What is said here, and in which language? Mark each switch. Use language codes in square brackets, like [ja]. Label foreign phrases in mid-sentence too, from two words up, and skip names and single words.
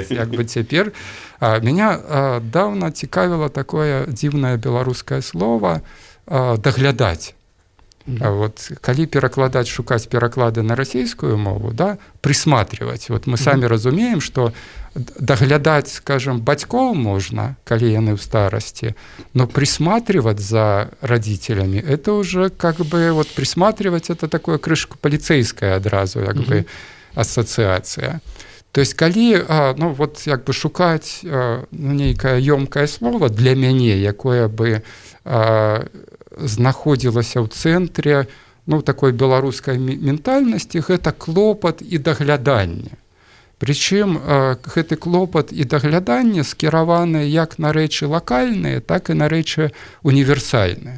[be] Цяпер меня даўно цікавіла такое дзіўнае беларускае слово даглядаць. Калі перакладаць, шукаць пераклады на расійскую мову, да, присматривать. Мы самі разумеем, што даглядаць, скажем, бацькоў можна, калі яны ў старасці, [ru] но присматривать за родителями, это уже присматривать, это такое крышку полицейское адразу, ассоциация. То есть, [be] калі шукаць нейкае ёмкае слово для мяне, якое бы знаходзілася ў цэнтре такой беларускай ментальнасці, гэта клопат і дагляданне. Прычым гэты клопат і дагляданне скіраваны як на рэчы лакальныя, так і на рэчы універсальныя.